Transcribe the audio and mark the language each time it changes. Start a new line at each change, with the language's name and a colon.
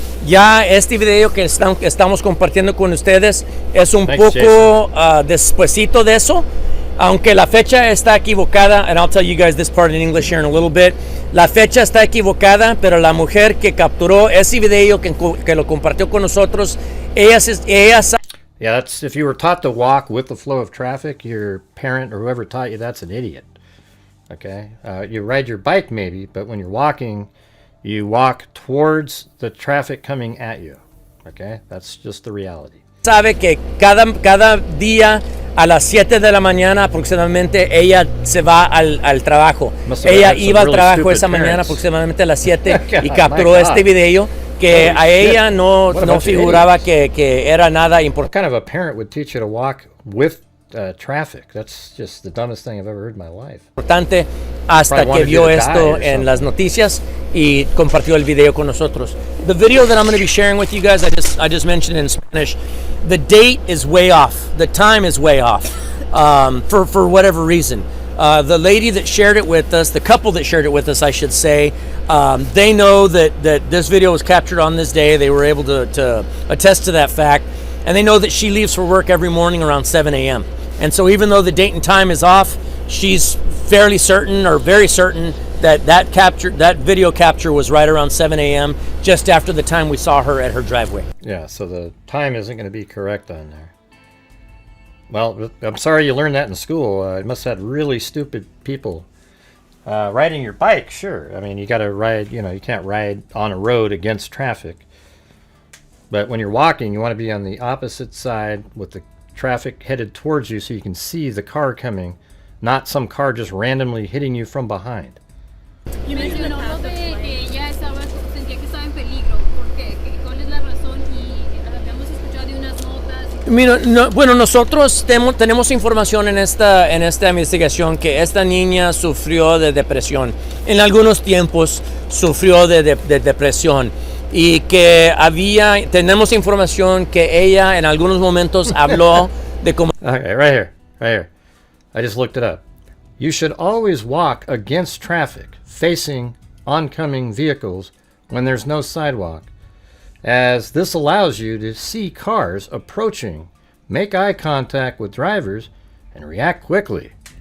Spanish: Ya este video que estamos compartiendo con ustedes es un poco despuesito de eso, aunque la fecha está equivocada,
English: and I'll tell you guys this part in English here in a little bit.
Spanish: La fecha está equivocada, pero la mujer que capturó ese video, que lo compartió con nosotros, ella
English: Yeah, that's if you were taught to walk with the flow of traffic, your parent or whoever taught you, that's an idiot. Okay? You ride your bike maybe, but when you're walking, you walk towards the traffic coming at you. Okay? That's just the reality.
Spanish: Sabe que cada día a las 7 de la mañana aproximadamente ella se va al trabajo. Ella iba al trabajo esa mañana aproximadamente a las 7 y capturó este video que a ella no figuraba que era nada importante.
English: What kind of a parent would teach you to walk with traffic? That's just the dumbest thing I've ever heard in my life.
Spanish: Importante hasta que vio esto en las noticias y compartió el video con nosotros.
English: The video that I'm going to be sharing with you guys, I just mentioned it in Spanish. The date is way off. The time is way off. For whatever reason. The lady that shared it with us, the couple that shared it with us, I should say, they know that this video was captured on this day. They were able to attest to that fact. And they know that she leaves for work every morning around 7 a.m. And so even though the date and time is off, she's fairly certain or very certain that video capture was right around 7 a.m. just after the time we saw her at her driveway. Yeah, so the time isn't going to be correct on there. Well, I'm sorry you learned that in school. It must have had really stupid people. Riding your bike, sure. I mean, you got to ride, you can't ride on a road against traffic. But when you're walking, you want to be on the opposite side with the traffic headed towards you so you can see the car coming, not some car just randomly hitting you from behind.
Spanish: You mencionó que ella sentía que estaba en peligro. ¿Por qué? ¿Cuál es la razón? Y habíamos escuchado de unas notas. Bueno, nosotros tenemos información en esta investigación que esta niña sufrió de depresión. En algunos tiempos sufrió de depresión. Y que tenemos información que ella en algunos momentos habló de cómo...
English: Okay, right here. I just looked it up. You should always walk against traffic, facing oncoming vehicles when there's no sidewalk, as this allows you to see cars approaching, make eye contact with drivers, and react quickly.